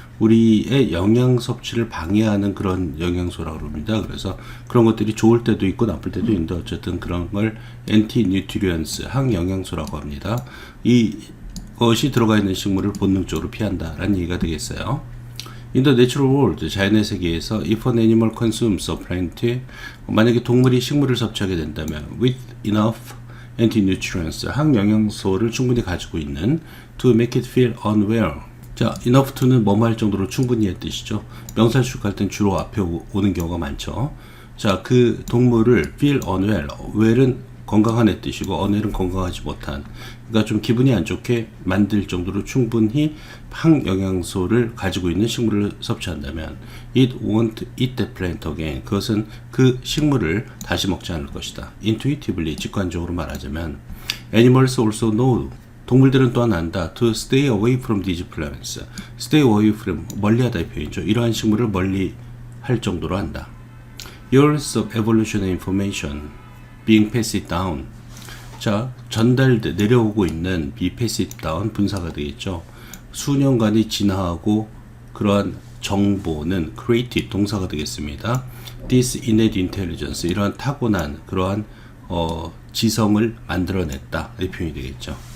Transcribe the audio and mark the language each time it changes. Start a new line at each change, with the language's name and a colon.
Korean: 우리의 영양 섭취를 방해하는 그런 영양소라고 합니다. 그래서 그런 것들이 좋을 때도 있고 나쁠 때도 있는데 어쨌든 그런 걸 anti-nutrients, 항영양소라고 합니다. 이것이 들어가 있는 식물을 본능적으로 피한다라는 얘기가 되겠어요.
English: In the natural world,
Korean: 자연의 세계에서
English: if an animal consumes a plant,
Korean: 만약에 동물이 식물을 섭취하게 된다면
English: with enough anti-nutrients,
Korean: 항영양소를 충분히 가지고 있는
English: to make it feel unwell.
Korean: 자, enough to는 뭐뭐 할 정도로 충분히의 뜻이죠. 명사 수식할 땐 주로 앞에 오는 경우가 많죠. 자, 그 동물을
English: feel unwell,
Korean: well은 건강한의 뜻이고 unwell은 건강하지 못한, 그러니까 좀 기분이 안 좋게 만들 정도로 충분히 항영양소를 가지고 있는 식물을 섭취한다면
English: it won't eat that plant again.
Korean: 그것은 그 식물을 다시 먹지 않을 것이다. intuitively, 직관적으로 말하자면
English: animals also know,
Korean: 동물들은 또한 안다.
English: To stay away from these plants. Stay away from,
Korean: 멀리하다 이 표현이죠. 이러한 식물을 멀리 할 정도로 한다.
English: Years of evolutionary information being passed down.
Korean: 자, 내려오고 있는
English: be passed down,
Korean: 분사가 되겠죠. 수년간이 진화하고 그러한 정보는 created, 동사가 되겠습니다.
English: This innate intelligence,
Korean: 이러한 타고난 그러한 지성을 만들어냈다 이 표현이 되겠죠.